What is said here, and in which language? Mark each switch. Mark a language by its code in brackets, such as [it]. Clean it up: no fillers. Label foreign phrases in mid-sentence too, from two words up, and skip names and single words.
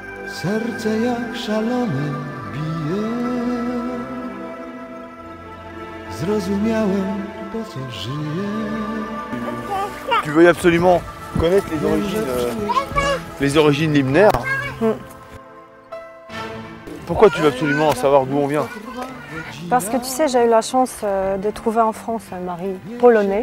[pl] Serce jak szalone bije. Zrozumiałem, po co żyję. [fr] Tu veux absolument connaître les origines libnaires. Pourquoi tu veux absolument savoir d'où on vient? Parce que tu sais, j'ai eu la chance de trouver en France un mari polonais.